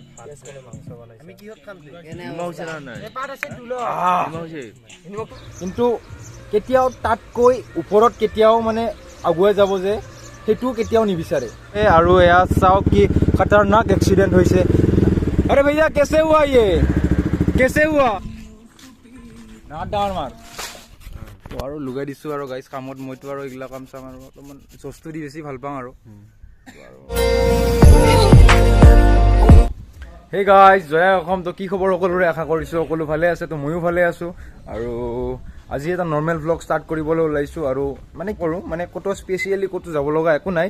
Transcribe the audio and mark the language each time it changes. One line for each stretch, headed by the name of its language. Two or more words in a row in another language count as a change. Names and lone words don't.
Assamese: কিন্তু কেতিয়াও তাতকৈ ওপৰত কেতিয়াও মানে আগুৱাই যাব যে সেইটো কেতিয়াও নিবিচাৰে। আৰু এয়া চাওক কি খতৰনাক এক্সিডেণ্ট হৈছে।
Hindi: अरे भैया कैसे हुआ ये कैसे हुआ
Assamese: ডাঙৰ মাৰ আৰু লগাই দিছোঁ আৰু গাইজ কামত মইতো আৰু এইগিলা কাম চাম আৰু অলপমান চস্তু দি বেছি ভাল পাওঁ আৰু
English: hey guys
Assamese: জয় অসম। তো কি খবৰ সকলোৰে, আশা কৰিছোঁ সকলো ভালে আছে। তো ময়ো ভালে আছোঁ আৰু আজি এটা
English: normal vlog start
Assamese: কৰিবলৈ ওলাইছোঁ আৰু মানে কৰোঁ মানে ক'তো স্পেচিয়েলি ক'তো যাব লগা একো নাই।